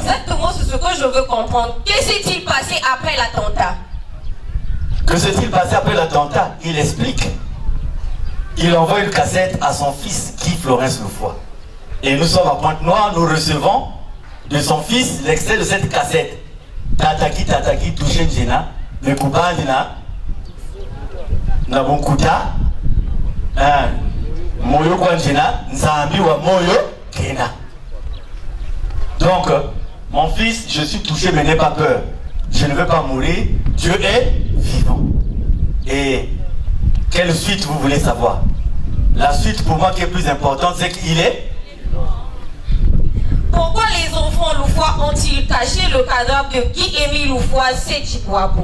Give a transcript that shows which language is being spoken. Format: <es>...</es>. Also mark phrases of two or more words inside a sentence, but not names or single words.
<fr>Exactement, c'est ce que je veux comprendre. Que s'est-il passé après l'attentat? Que s'est-il passé après l'attentat? Il explique. Il envoie une cassette à son fils, Guy Florence Loufoy. Et nous sommes à Pointe-Noire, nous recevons de son fils l'extrait de cette cassette.</fr> <kg>Tataki, tataki, touché Njena, Mekubandina, Nabonkuta, Moyo Kwanjena, Nzambi wa Moyo Kena.</kg> <fr>Donc, mon fils, je suis touché, mais n'aie pas peur. Je ne veux pas mourir, Dieu est vivant. Et quelle suite vous voulez savoir? La suite pour moi qui est plus importante, c'est qu'il est. Pourquoi les enfants Loufoy ont-ils caché le cadavre de Guy-Émile Loufoissé Chikwabo?</fr>